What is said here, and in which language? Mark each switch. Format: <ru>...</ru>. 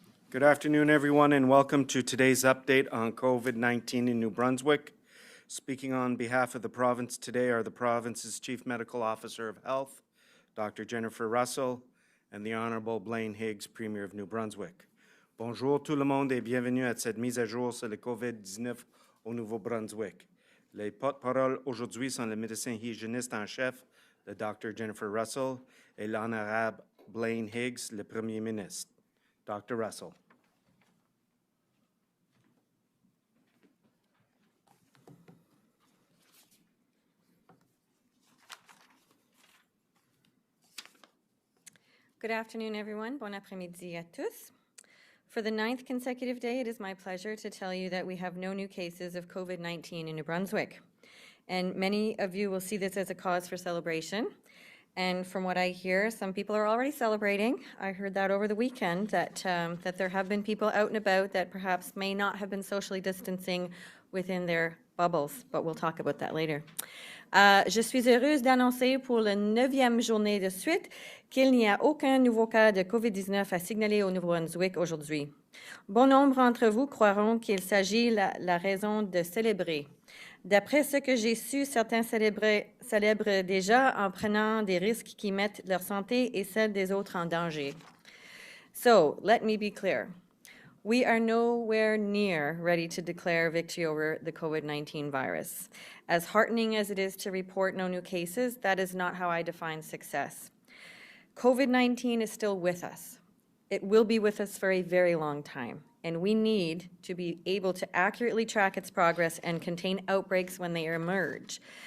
<en>Good afternoon, everyone, and welcome to today's update on COVID-19 in New Brunswick. Speaking on behalf of the province today are the province's Chief Medical Officer of Health, Dr. Jennifer Russell, and the Honorable Blaine Higgs, Premier of New Brunswick.</en> <fr>Bonjour tout le monde et bienvenue à cette mise à jour sur le COVID-19 au Nouveau-Brunswick. Les porte-paroles aujourd'hui sont le médecin hygiéniste en chef, le Dr. Jennifer Russell, et l'Honorable Blaine Higgs, le Premier ministre. Dr. Russell.</fr> <en>Good afternoon, everyone.</en> <fr>Bon après-midi à tous.</fr> <en>For the 9th consecutive day, it is my pleasure to tell you that we have no new cases of COVID-19 in New Brunswick. And many of you will see this as a cause for celebration. And from what I hear, some people are already celebrating. I heard that over the weekend, that there have been people out and about that perhaps may not have been socially distancing within their bubbles, but we'll talk about that later.</en> <fr>Je suis heureuse d'annoncer pour la 9e journée de suite qu'il n'y a aucun nouveau cas de COVID-19 à signaler au Nouveau-Brunswick aujourd'hui. Bon nombre d'entre vous croiront qu'il s'agit la raison de célébrer. D'après ce que j'ai su, certains célèbrent déjà en prenant des risques qui mettent leur santé et celle des autres en danger.</fr> <en>So, let me be clear. We are nowhere near ready to declare victory over the COVID-19 virus. As heartening as it is to report no new cases, that is not how I define success. COVID-19 is still with us. It will be with us for a very long time, and we need to be able to accurately track its progress and contain outbreaks when they emerge.</en>